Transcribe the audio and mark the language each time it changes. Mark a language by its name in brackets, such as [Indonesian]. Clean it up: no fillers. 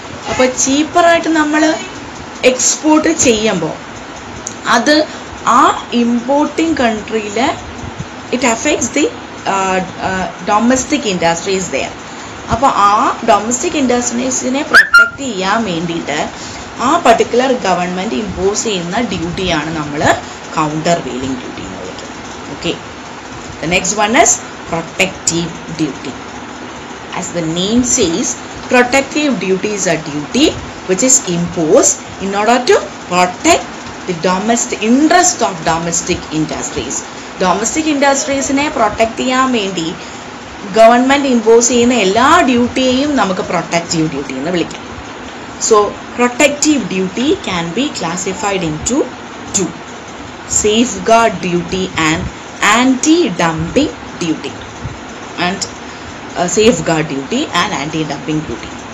[Malayalam] അപ്പോൾ ചീപ്പറായിട്ട് നമ്മൾ എക്സ്പോർട്ട് ചെയ്യുമ്പോൾ അത് ആ importing കൺട്രിയിൽ [English] It affects the domestic industries there. [Malayalam] അപ്പോൾ ആ ഡൊമസ്റ്റിക് ഇൻഡസ്ട്രീസിനെ പ്രൊട്ടക്റ്റ് ചെയ്യാൻ വേണ്ടിയിട്ട് ആ പർട്ടിക്കുലർ ഗവൺമെൻറ് ഇമ്പോസ് ചെയ്യുന്ന ഡ്യൂട്ടിയാണ് നമ്മൾ കൗണ്ടർ വെയിലിംഗ് ഡ്യൂട്ടി എന്ന് വിളിക്കുന്നത്. [English] Okay, the next one is protective duty. As the name says, protective duty is a duty which is imposed in order to protect the domestic interest of domestic industries. [Malayalam] Domestic industries ne protect ചെയ്യാൻ വേണ്ടി government impose ചെയ്യുന്ന എല്ലാ ഡ്യൂട്ടിയെയും നമുക്ക് protective duty എന്ന് വിളിക്കാം. [English] So protective duty can be classified into two: safeguard duty and anti-dumping duty. And safeguard duty and anti-dumping duty.